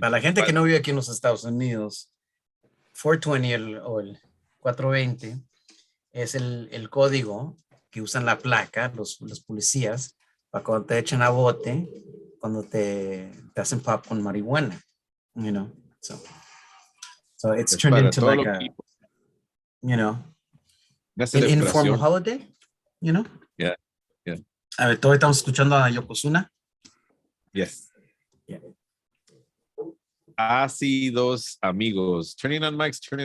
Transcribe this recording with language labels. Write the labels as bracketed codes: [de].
[es] Para la gente que no vive aquí en los Estados Unidos, 420 o el 420 es el código que usan la placa, los policías, para cuando te echen a bote, cuando te hacen pop con marihuana, [en] you know. So it's turned into like a, you know, an informal holiday, you know. Yeah. [es] A ver, todavía estamos escuchando a Yokozuna. [en] Yes. Yeah. [es] Así dos amigos. [en] Turning on mics.